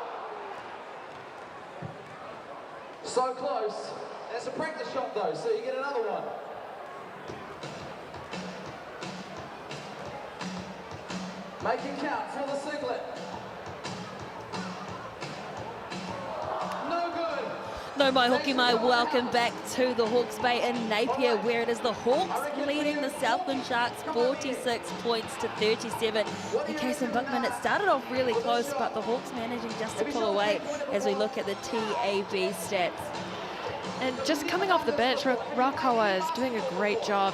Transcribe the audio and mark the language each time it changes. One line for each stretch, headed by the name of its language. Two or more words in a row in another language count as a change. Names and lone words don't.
English: So close. That's a practice shot though, so you get another one. Make it count for the singlet. No good.
Māori: No mai hoki mai,
English: welcome back to the Hawke's Bay in Napier, where it is the Hawks leading the Southland Sharks 46 points to 37. In case in Buckman, it started off really close, but the Hawks managing just to pull away as we look at the TAB stats. And just coming off the bench, Rakawa is doing a great job.